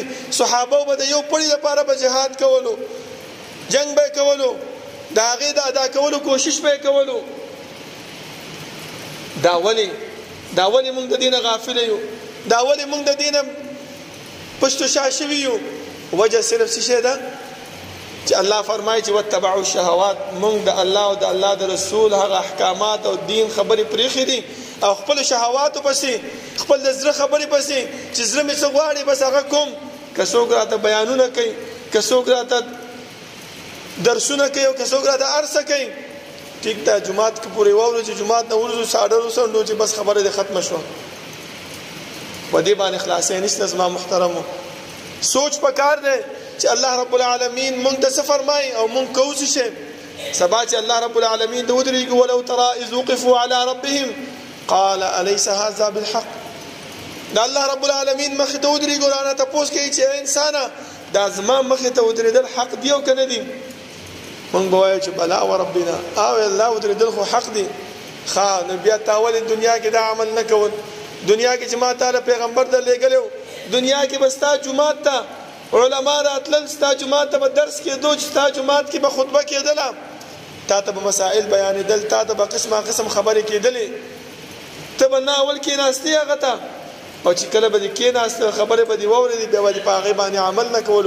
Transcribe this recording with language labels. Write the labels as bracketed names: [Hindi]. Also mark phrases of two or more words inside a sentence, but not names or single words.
[Pashto] صحابه به د یو پړي لپاره به جهاد کولو جنگ به یې کولو د هغې د ادا کولو کوشش به یې کولو. دا ولې مونږ د دې نه غافله یو؟ دا ولې مونږ د دې نه پشت و شا شوي یو؟ وجه صرف څه شی ده چې الله فرمایي چې [Arabic] واتبعوا الشهوات [Pashto] مونږ د الله او د الله د رسول هغه احکامات او دین خبرې پرېښې دي او خپل شهواتو پسې خپل د زړه خبرې پسې چې زړه مې څه غواړي بس هغه کوم. که څوک راته بیانونه کوي که څوک راته درسونه کوي او که څوک راته هر څه کوي ټیک ده جومات کې پورې واورو چې جومات نه ورځو ساډر وسنډو چې بس خبره دې ختمه شوه په دې باندې خلاصې نشته. زما محترمو سوچ پکار دی چې [Arabic] الله رب العالمین [Pashto] مونږ ته څه فرمایي او مونږ کوو څه شی. سبا چې [Arabic] الله رب العالمین [Pashto] ته ودرېږو [Arabic] ولو ترى اذ وقفوا على ربهم قال اليس هذا بالحق [Pashto] دا [Arabic] الله رب العالمین [Pashto] مخې ته ودرېږو رانه تپوس کوي چې انسانه دا زما مخې ته ودرېدل حق دی او که نه دی؟ مونږ به وایو چې [Arabic] بلا وربنا [Pashto] او الله ودرېدل خو حق دی. ښه نو بیا تا ولې دنیا کې دا عمل نه کول؟ دنیا کې چې ما تعالی پیغمبر در لېږلی دنیا کې به ستا جومات ته علما راتلل ستا جومات ته به درس کېدو چې ستا جومات کې به خطبه کېدله تا ته به مسائل بیانېدل تا ته به قسمه قسم خبرې کېدلې ته به نه اول کېناستې هغه ته او چې کله به دې کېناستل خبرې به دې واورېدې بیا به دې په هغې باندې عمل نه کولو.